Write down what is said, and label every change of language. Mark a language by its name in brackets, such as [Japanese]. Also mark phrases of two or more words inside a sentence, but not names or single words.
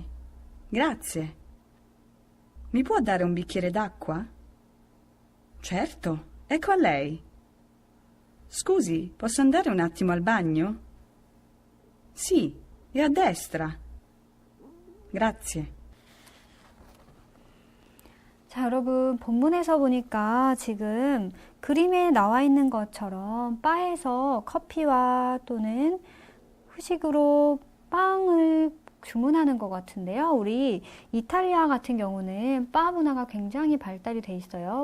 [Italian] Grazie. Mi può dare un bicchiere d'acqua? Certo, ecco a lei. Scusi, posso andare un attimo al bagno? Sì, è a destra. Grazie. [Korean] 자, 여러분, 본문에서 보니까 지금 그림에 나와 있는 것처럼 바에서 커피와 또는 후식으로 빵을 주문하는 것 같은데요. 우리 이탈리아 같은 경우는 바 문화가 굉장히 발달이 돼 있어요.